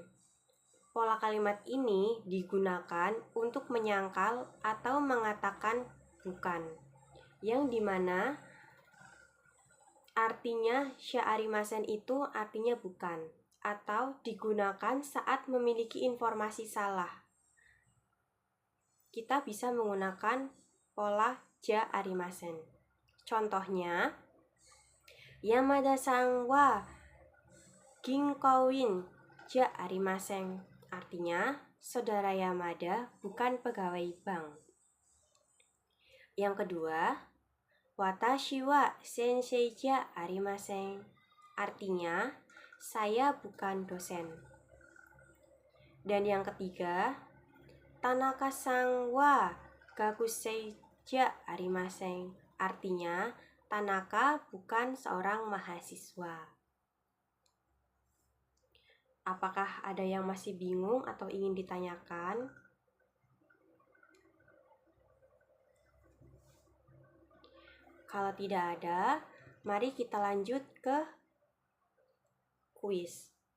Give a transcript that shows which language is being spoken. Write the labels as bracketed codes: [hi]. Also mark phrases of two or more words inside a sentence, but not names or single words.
[id] Pola kalimat ini digunakan untuk menyangkal atau mengatakan bukan, yang dimana artinya [ja] じゃありません [id] itu artinya bukan, atau digunakan saat memiliki informasi salah. Kita bisa menggunakan pola [ja] じゃありません. Contohnya, 山田さんは銀行員じゃありません. [id] Artinya, saudara Yamada bukan pegawai bank. Yang kedua, [ja] 私は先生じゃありません. [id] Artinya, saya bukan dosen. Dan yang ketiga, [ja] 田中さんは学生じゃありません. [id] Artinya, Tanaka bukan seorang mahasiswa. Apakah ada yang masih bingung atau ingin ditanyakan? Kalau tidak ada, mari kita lanjut ke kuis.